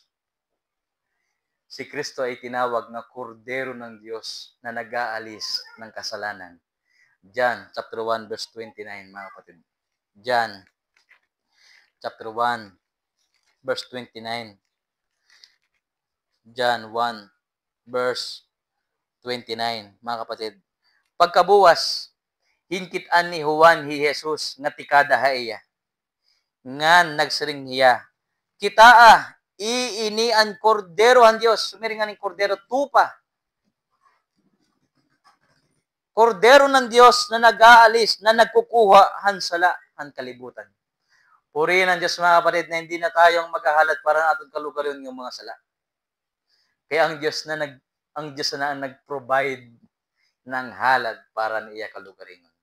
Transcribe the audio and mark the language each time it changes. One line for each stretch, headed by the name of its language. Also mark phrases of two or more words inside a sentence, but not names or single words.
Filipino: Si Kristo ay tinawag nga kordero ng Diyos na nag-aalis ng kasalanan.
English: John chapter 1 verse 29
Filipino: mga kapatid.
English: John chapter 1 verse 29. John 1 verse 29
Filipino: mga kapatid.
Waray: Pagkabuwas, hingkit-an ni Juan hi Jesus nga tikada haiya. Nga nagsiring hiya. Kita iini an kordero han Dios.
Filipino: Sumiringan ng kordero tupa. Kordero ng Diyos na nag-aalis, na nagkukuha
Waray: han sala, han kalibutan.
Filipino: Purihin ang Diyos mga kapatid na hindi na tayong maghahalad para natin kalugarin yung mga sala. Kaya ang Diyos na ang nag-provide ng halad para niya kalugarin.